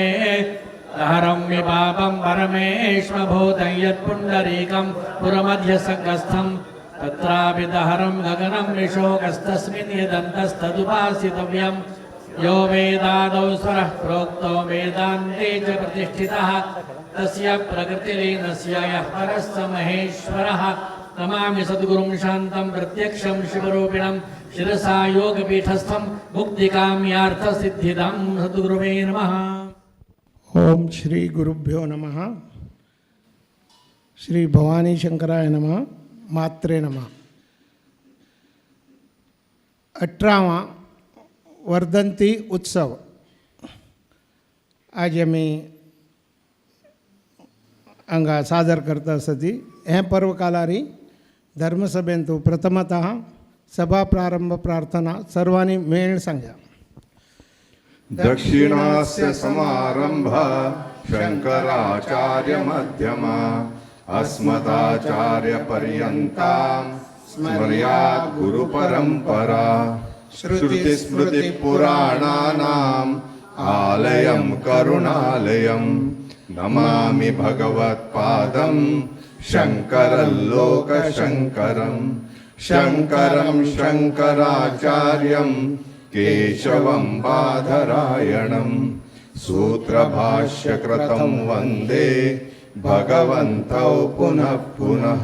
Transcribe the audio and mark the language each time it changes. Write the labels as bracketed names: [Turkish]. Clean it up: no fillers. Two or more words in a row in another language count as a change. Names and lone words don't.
[Sanskrit] हरं विपापं परमेश्वभूतं यत्पुण्डरीकं पुरमध्यसङ्गस्थं तत्रापि दहरं गगनं विशोकस्तस्मिन् यदन्तस्तदुपासितव्यं यो वेदादौ स्वरः प्रोक्तो वेदान्ते च प्रतिष्ठितः तस्य प्रकृतिलीनस्य यः परः स महेश्वरः नमामि सद्गुरुं शान्तं प्रत्यक्षं शिवरूपिणं शिरसा योगपीठस्थं मुक्तिकाम्यार्थसिद्धिदं सद्गुरुवे नमः। ओम श्री गुरुभ्यो नमः. श्री भवानी शंकराय नमः. मात्रे नमः. [Konkani] 18वा वर्धंती उत्सव आज आम्ही हांगा सादर करता आसती. हे पर्व कालारी धर्मसभेंतू प्रथमतः सभा प्रारंभ प्रार्थना सर्वांनी मेळ सांगा. [Sanskrit] दक्षिणास्य समारंभ शंकराचार्य मध्यमा अस्मदाचार्य पर्यन्तां स्मर्यात् गुरु परंपरा श्रुति स्मृति पुराणानाम् आलयं करुणालयं नमामि भगवत्पादं शंकरं लोकशंकरं शंकरं शंकराचार्यं केशवं बादरायणं सूत्रभाष्यकृतं वन्दे भगवन्तौ पुनः पुनः.